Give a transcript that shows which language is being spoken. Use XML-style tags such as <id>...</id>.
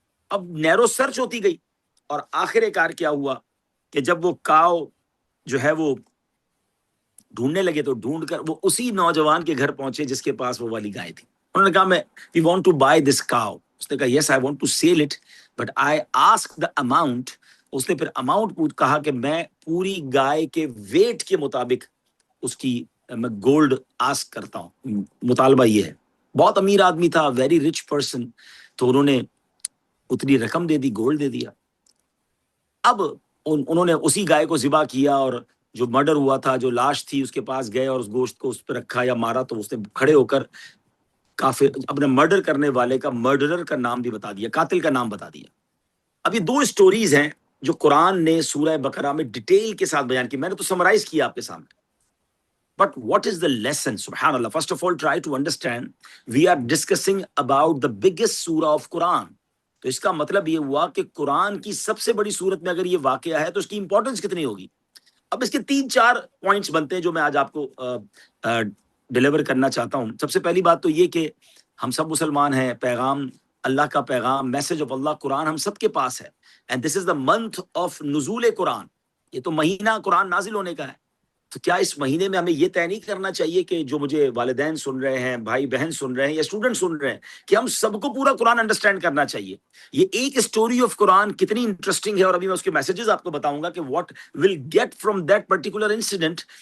<ur>اب نیرو سرچ ہوتی گئی اور آخر کار کیا ہوا کہ جب وہ کاؤ جو ہے وہ ڈھونڈنے لگے تو ڈھونڈ کر وہ اسی نوجوان کے گھر پہنچے جس کے پاس وہ والی گائے تھی. انہوں نے کہا</ur> <en>We want to buy this cow.</en> <ur>اس نے کہا</ur> <en>Yes I want to sell it but I ask the amount.</en> <ur>اس نے پھر اماؤنٹ کہا کہ میں پوری گائے کے ویٹ کے مطابق اس کی میں گولڈ آسک کرتا ہوں. مطالبہ یہ ہے. بہت امیر آدمی تھا،</ur> <en>Very rich person.</en> <ur>تو انہوں نے اتنی رقم دے دی، گولڈ دے دیا. اب انہوں نے اسی گائے کو ذبح کیا اور جو مرڈر ہوا تھا، جو لاش تھی اس کے پاس گئے اور اس گوشت کو اس پہ رکھا یا مارا تو اس نے کھڑے ہو کر کافر اپنے مرڈر کرنے والے کا مرڈرر کا نام بھی بتا دیا، قاتل کا نام بتا دیا. اب یہ 2 اسٹوریز ہیں جو قرآن نے سورہ بقرہ میں ڈیٹیل کے ساتھ بیان کی. میں نے تو سمرائز کیا آپ کے سامنے.</ur> <en>But what is the lesson? Subhanallah. First of all, try to understand. We are discussing about the biggest surah of Quran.</en> <ur>تو اس کا مطلب یہ ہوا کہ قرآن کی سب سے بڑی صورت میں اگر یہ واقعہ ہے تو اس کی امپورٹنس کتنی ہوگی. اب اس کے 3-4 پوائنٹس بنتے ہیں جو میں آج آپ کو ڈیلیور کرنا چاہتا ہوں. سب سے پہلی بات تو یہ کہ ہم سب مسلمان ہیں، پیغام اللہ کا پیغام، میسج آف اللہ قرآن ہم سب کے پاس ہے.</ur> <en>And this is the month of نزول Quran.</en> <ur>یہ تو مہینہ قرآن نازل ہونے کا ہے. تو کیا اس مہینے میں ہمیں یہ طے نہیں کرنا چاہیے کہ جو مجھے والدین سن رہے ہیں، بھائی بہن سن رہے ہیں یا اسٹوڈنٹ سن رہے ہیں، کہ ہم سب کو پورا قرآن انڈرسٹینڈ کرنا چاہیے. یہ ایک اسٹوری آف قرآن کتنی انٹرسٹنگ ہے اور ابھی میں اس کے میسیجز آپ کو بتاؤں گا کہ</ur> <en>What will get from that particular incident.</en>